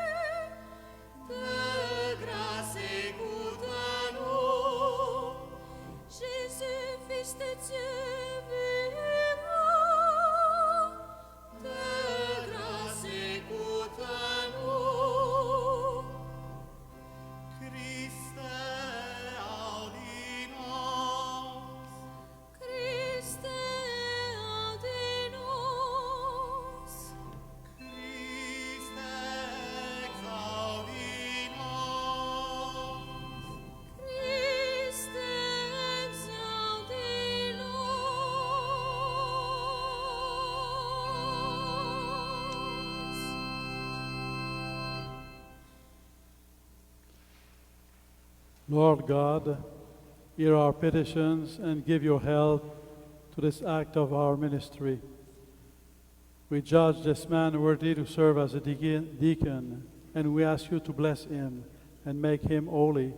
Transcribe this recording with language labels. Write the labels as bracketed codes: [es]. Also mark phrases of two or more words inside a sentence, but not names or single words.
[fr] De grâce écoute-nous, Jésus, Fils de Dieu vivant. De grâce écoute-nous. [la] Christe audinos. Christe audinos. Christe exaudinos. Christe exaudinos. [en] Lord God, hear our petitions and give your help to this act of our ministry. We judge this man worthy to serve as a deacon, and we ask you to bless him and make him holy.